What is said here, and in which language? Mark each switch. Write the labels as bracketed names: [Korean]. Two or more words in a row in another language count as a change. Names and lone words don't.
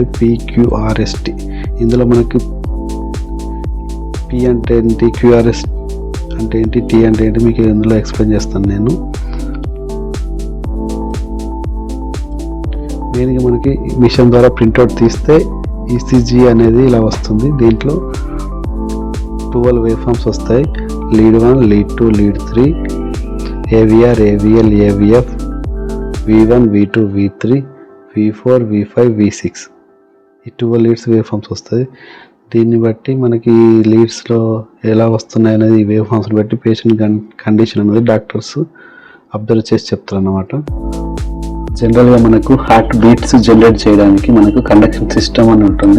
[Telugu] PQRST ఇందులో మనకి P అంటే ఏంటి, QRS అంటే ఏంటి, T అంటే ఏంటి మీకు ఇందులో ఎక్స్ప్లెయిన్ చేస్తాను నేను. మెయిన్గా మనకి మిషన్ ద్వారా ప్రింట్అవుట్ తీస్తే ఈసీజీ అనేది ఇలా వస్తుంది. దీంట్లో 12 [English] wave forms [Telugu] వస్తాయి. [English] lead 1, lead 2, lead 3, AVR, AVL, AVF, V1, V2, V3, V4, V5, V6. [Telugu] ఈ 12 [English] leads wave forms [Telugu] వస్తాయి. దీన్ని బట్టి మనకి లీడ్స్లో ఎలా వస్తున్నాయి అనేది ఈ [English] wave forms [Telugu] బట్టి [English] patient condition [Telugu] అనేది [English] doctors observe [Telugu] చేసి చెప్తారు అన్నమాట. జనరల్గా మనకు [English] heart beats generate [Telugu] చేయడానికి మనకు [English] conduction system [Telugu] అని ఉంటుంది.